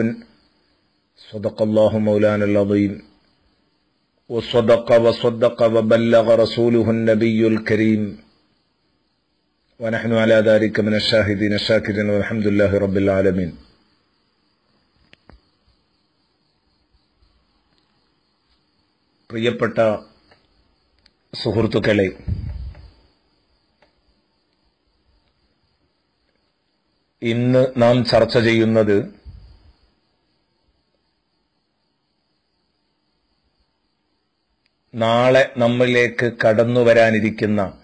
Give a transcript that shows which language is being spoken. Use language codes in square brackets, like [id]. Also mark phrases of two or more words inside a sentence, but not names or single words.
[ar] صدق الله مولانا العظيم وصدق وبلغ رسوله النبي الكريم ونحن على ذلك من الشاهدين الشاكرين والحمد لله رب العالمين. [ml] പ്രിയപ്പെട്ട സുഹൃത്തുക്കളെ, ഇന്ന് നാം ചർച്ച ചെയ്യുന്നത് നാളെ നമ്മിലേക്ക് കടന്നു വരാനിരിക്കുന്ന